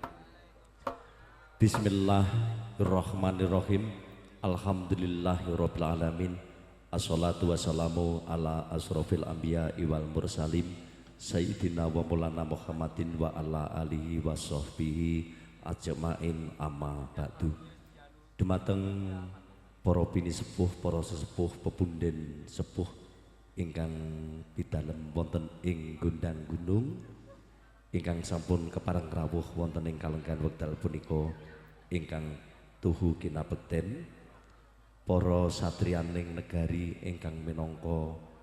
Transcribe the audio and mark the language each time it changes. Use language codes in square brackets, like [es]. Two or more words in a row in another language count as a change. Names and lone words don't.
[ar] بسم الله الرحمن الرحيم. الحمد لله رب العالمين الصلاة والسلام على أشرف الأنبياء والمرسلين سيدنا ومولانا محمد وعلى آله وصحبه أجمعين أما بعد. [jv] Dumateng para bini sepuh, para sesepuh, pepunden sepuh ingkang pidalem wonten ing Gondang Gunung, ingkang sampun kepareng rawuh wonten ing kalenggan wekdal punika ingkang tuhu kinabekten, para satriyaning negari ingkang minangka